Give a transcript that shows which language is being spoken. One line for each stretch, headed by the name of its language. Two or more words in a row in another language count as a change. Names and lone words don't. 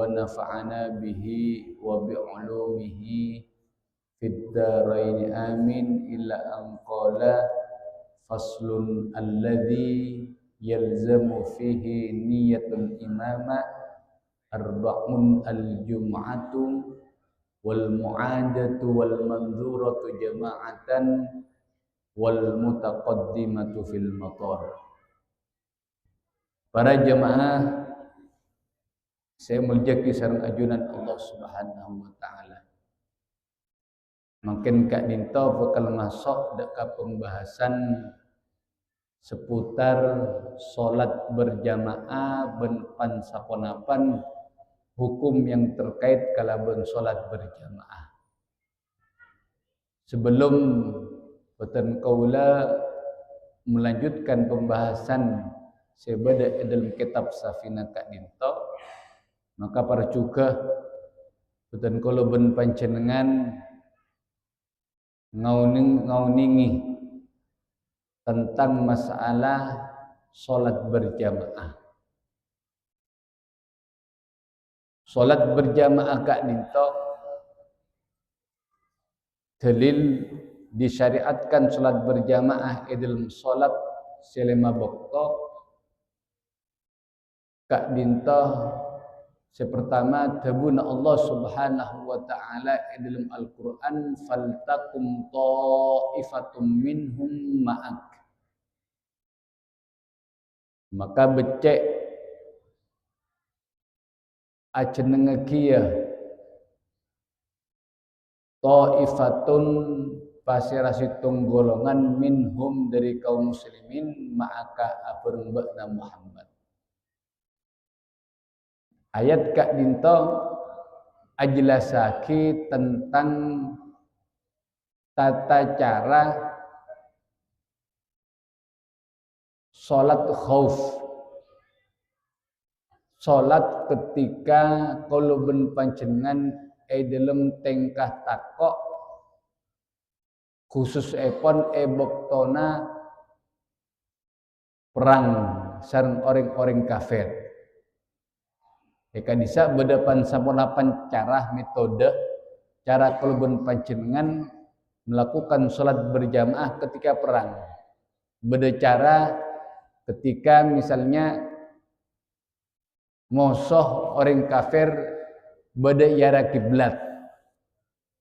Arabic: نفعنا به وبعلومه في الدارين آمين إلى أن قال فصل الذي يلزم فيه نية الإمامة أربع الجمعة والمعادة والمنذورة جماعة والمتقدمة في المطر.
Madurese: Para jemaah, saya muljaki sareng ajunan Allah
Arabic: سبحانه وتعالى.
Madurese: Makin kak dinto bakal masuk dekat pembahasan seputar
Indonesian: salat berjamaah
Madurese: ben pansaponapan,
Indonesian: hukum yang terkait
Madurese: kalaban
Indonesian: salat berjamaah.
Madurese: Sebelum boten kaula
Indonesian: melanjutkan pembahasan
Madurese: sebada dalam kitab Safinah Kak Dinto, maka para juga boten kula ben panjenengan ngauningi tentang
Indonesian: masalah salat berjamaah. Salat berjamaah Kak Dinto, dalil disyariatkan salat berjamaah dalam salat selama waktu Kak Dinto. Sepertama, tabuna Allah
Arabic: سبحانه وتعالى
Indonesian: dalam Al-Qur'an,
Arabic: فلتقم طائفة منهم معك.
Madurese: Maka becek ajenengekia ta'ifatun pasirasitung golongan minhum dari kaum muslimin ma'aka aperumbakna Muhammad. Ayat Kak Dinto ajlasaki
Indonesian: tentang tata cara salat khauf.
Madurese: Salat ketika kuluben panjenengan dalam tengkah takok khusus epon boktona perang sareng orang-orang kafir. Eka bisa bedepan saponapan cara metode cara kuluben panjenengan
Indonesian: melakukan salat berjamaah ketika perang. Beda cara ketika misalnya musuh orang kafir beda yara kiblat.